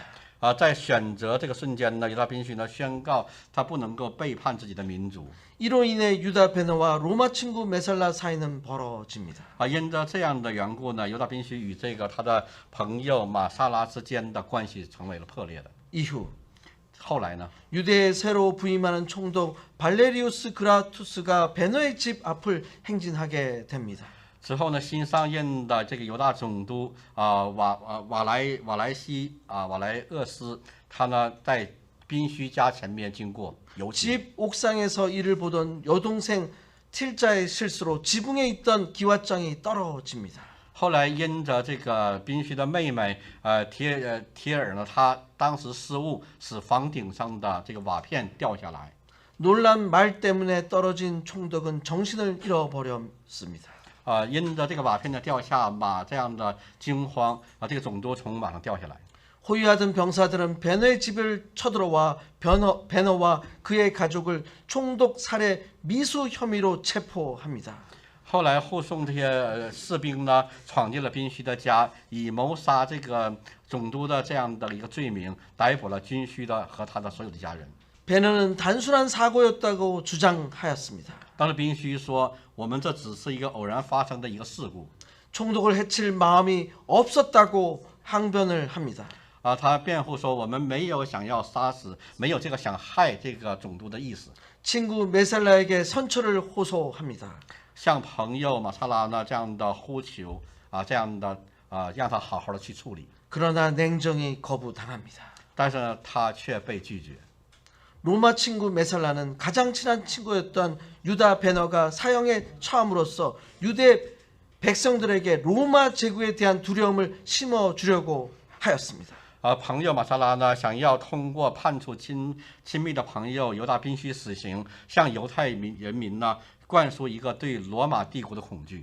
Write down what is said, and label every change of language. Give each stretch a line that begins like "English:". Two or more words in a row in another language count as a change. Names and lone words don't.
Chinese: 在选择这个瞬间呢，犹大宾须呢宣告他不能够背叛自己的民族。
Korean: 이로 인해 유다 베너와 로마 친구 메살라 사이는 벌어집니다.
Chinese: 因着这样的缘故呢，犹大宾须与这个他的朋友马萨拉之间的关系成为了破裂的。
Korean: 이후
Chinese: 后来呢，
Korean: 유대에 새로 부임하는 총독 발레리우스 그라투스가 베너의 집 앞을 행진하게 됩니다.
Chinese: 之后呢，新上任的这个犹大总督瓦莱厄斯，他呢在宾须家前面经过游行。
Korean: 집 옥상에서 이를 보던 여동생 틸자의 실수로 지붕에 있던 기왓장이 떨어집니다.
Chinese: 后来因着这个宾须的妹妹提尔呢，她当时失误，使房顶上的这个瓦片掉下来。
Korean: 놀란 말 때문에 떨어진 총독은 정신을 잃어버렸습니다.
Chinese: 因着这个瓦片的掉下马这样的惊慌这个总督从马上掉下来。
Korean: 호위하던 병사들은 베너의 집을 쳐들어와 베너와 그의 가족을 총독 살해 미수 혐의로 체포합니다.
Chinese: 后来护送这些士兵呢，闯进了宾须的家，以谋杀这个总督的这样的一个罪名，逮捕了宾须的和他的所有的家人。
Korean: 베너는 단순한 사고였다고 주장하였습니다.
Chinese: 当时宾须说：“我们这只是一个偶然发生的一个事故。”
Korean: 총독을 해칠 마음이 없었다고 항변을 합니다.
Chinese: 他辩护说：“我们没有想要杀死，没有这个想害这个总督的意思。”
Korean: 친구 메살라에게 선처를 호소합니다.
Chinese: 向朋友马萨拉呢这样的呼求这样的让他好好的去处理。
Korean: 그러나 냉정히 거부당합니다.
Chinese: 但是呢，他却被拒绝。
Korean: 로마 친구 메살라는 가장 친한 친구였던 유다 베너가 사형에 처함으로써 유대 백성들에게 로마 제국에 대한 두려움을 심어주려고 하였습니다.
Chinese: 朋友马萨拉呢，想要通过判处亲密的朋友犹大宾须死刑，向犹太人民呢灌输一个对罗马帝国的恐惧。